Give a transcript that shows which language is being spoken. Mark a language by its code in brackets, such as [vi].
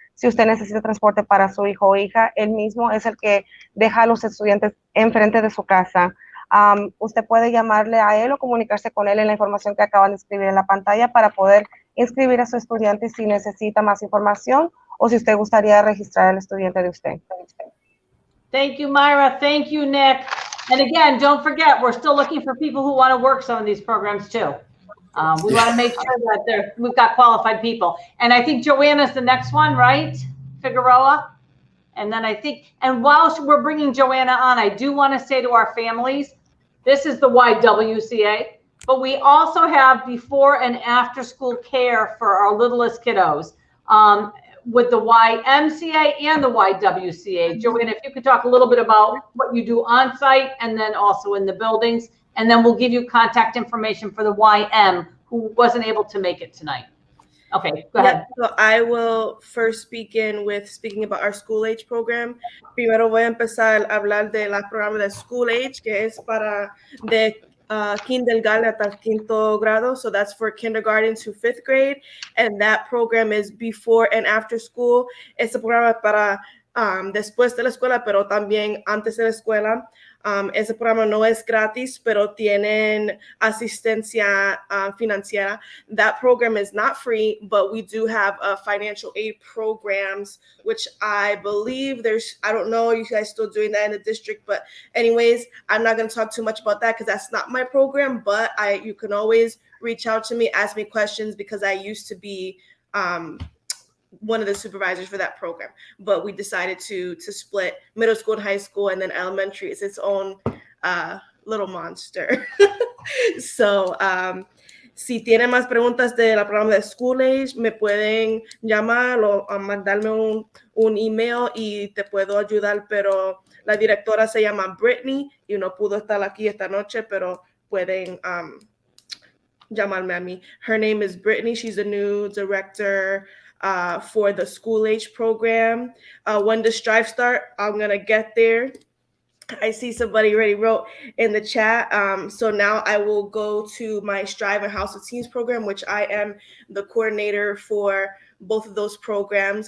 [es] Si usted necesita transporte para su hijo o hija, él mismo es el que deja a los estudiantes enfrente de su casa. Usted puede llamarle a él o comunicarse con él en la información que acaban de escribir en la pantalla para poder inscribir a su estudiante si necesita más información o si usted gustaría registrar al estudiante de usted. [en] Thank you, Myra. Thank you, Nick. And again, don't forget, we're still looking for people who want to work some of these programs too. We want to make sure that we've got qualified people. And I think Joanna's the next one, right? Figueroa. And then I think, and while we're bringing Joanna on, I do want to say to our families, this is the YWCA, but we also have before and after school care for our littlest kiddos with the YMCA and the YWCA. Joanna, if you could talk a little bit about what you do on site and then also in the buildings, and then we'll give you contact information for the YM who wasn't able to make it tonight. Okay, go ahead. So I will first begin with speaking about our school age program. [es] Primero voy a empezar a hablar de la programa de school age, que es para de kindergarten hasta quinto grado. [en] So that's for kindergarten to fifth grade. And that program is before and after school. [es] Este programa para después de la escuela, pero también antes de la escuela. Ese programa no es gratis, pero tienen asistencia financiera. [en] That program is not free, but we do have financial aid programs, which I believe I don't know, you guys still doing that in the district, but anyways, I'm not going to talk too much about that because that's not my program, but you can always reach out to me, ask me questions, because I used to be one of the supervisors for that program, but we decided to split middle school and high school, and then elementary is its own little monster. [es] So si tienen más preguntas de la programa de School Age, me pueden llamar o mandarme un email y te puedo ayudar, pero la directora se llama Brittany y no pudo estar aquí esta noche, pero pueden llamarme a mí. [en] Her name is Brittany. She's the new director for the school age program. When does Strive start? I'm going to get there. I see somebody already wrote in the chat. So now I will go to my Strive and House of Teens program, which I am the coordinator for both of those programs.